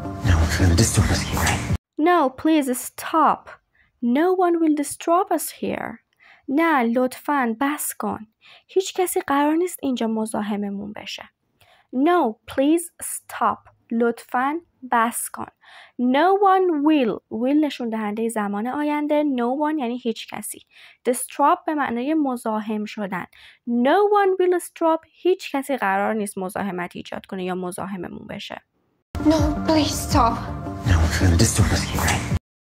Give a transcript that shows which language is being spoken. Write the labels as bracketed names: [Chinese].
[English] No one's gonna disturb us here. No, please stop. No one will disturb us here. [Persian] نه لطفاً بس کن. هیچ کسی قرار نیست اینجا مزاحممون بشه. [English] No, please stop. [Persian] لطفاً بس کن. [English] No one will [Persian] نشون دهنده زمان آینده. [English] No one [Persian] یعنی هیچ کسی. Disturb به معنای مزاحم شدن. [English] No one will disturb. [Persian] هیچ کسی قرار نیست مزاحمت ایجاد کنه یا مزاحممون بشه. [English] No, please stop. No one's gonna disturb us here.